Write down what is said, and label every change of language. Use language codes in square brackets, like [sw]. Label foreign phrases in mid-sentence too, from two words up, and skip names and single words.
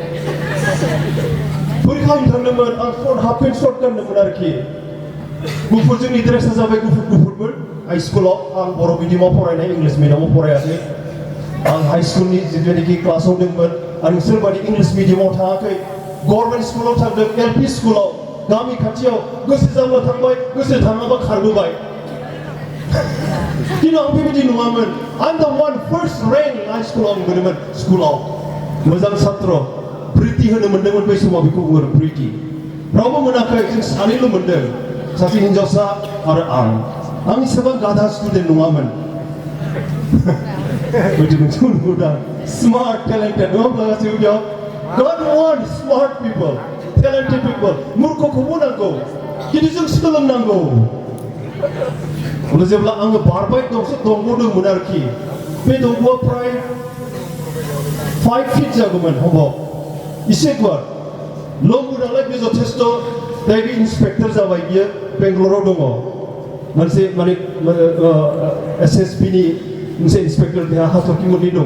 [brx] फरिखा होनो थांदोंमोन आं [en] half pant shirt [brx] गानदोंमोन आरोखि गुफुर जोंनि ड्रेसा जाबाय गुफुरमोन हाइ स्कुलाव आं बर' मिडियामाव फरायनाय इंलिस मिडियामाव फरायाखै आं हाइ स्कुलनि जिथुनाखि क्लासाव दंमोन आं सोरबादि इंलिस मिडियामाव थाङाखै गभर्नमेन्ट स्कुलाव थांदों एलपि स्कुलाव गामि खाथियाव गोसो जाब्ला थांबाय गोसो थाङाबा खारबोबाय खिन्थु आं बेबायदि नङामोन [en] I'm the one first rank high school [brx] आव मोनदोंमोन स्कुलाव मोजां छात्र प्रिति होनो मोनदोंमोन बै समाव बेखौ बुङो प्रिति रावबो मोनाखै जों सानैल' मोनदों सासे हिनजावसा आरो आं एसेबां गाधा स्टुडेन्ट नङामोन बेबायदि मोनसे नुदों [en] smart talented [brx] नङा होमब्ला गासैबो बेयाव [en] God wants smart people talented people [brx] मुर्खखौबो नांगौ खिन्थु जों सोलोंनांगौ अब्ला जेब्ला आङो बारबाय दंसे दंग' दंमोन आरोखि बे दंग'आ प्राय 5 feet जागौमोन हबाव एसे गुवार लंगु नालाय बे जथेस्थ' दायो इन्सपेक्टर जाबाय बियो बेंगलराव दङ मोनसे माने SSB नि मोनसे इन्सपेक्टर बेहा हाथरखि मोननै दङ